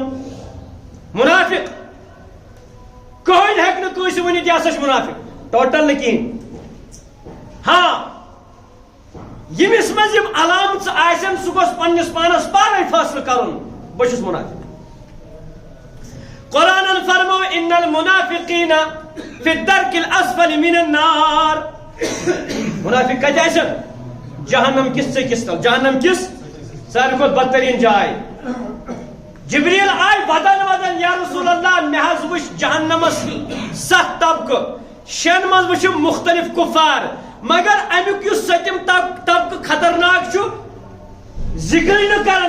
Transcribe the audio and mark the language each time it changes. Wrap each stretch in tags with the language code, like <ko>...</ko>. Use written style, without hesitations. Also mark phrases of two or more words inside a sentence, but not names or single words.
<ks>منافق کہین ہیک نہ کٲنٛسہِ ؤنِتھ یہِ ہسا چھُ منافق ٹوٹل نہ کِہیٖنۍ. ہاں ییٚمِس منٛز یِم علامژٕ آسن سُہ گوٚژھ پننِس پانس پانے فٲصلہٕ کرُن بہٕ چھُس منافق. قرآنن فرمو</ks> <ar>ان المنافقین فی الدرک الاسفل من النار.</ar> <ks>منافق کتہِ آسن؟ جہنم کس ژٔکِس تل. جہنم کس ساروی کھۄتہٕ بدترین جاے. جبریل آئی ودن</ks> <ar>یا رسول اللہ</ar> <ks>مے حظ وچھ جہنمس 7 طبقہٕ. 6 منٛز وٕچھم مختلف کفار مگر امیُک یُس 7م طبقہٕ خطرناک چھُ ذکرٕے نہٕ کران.</ks>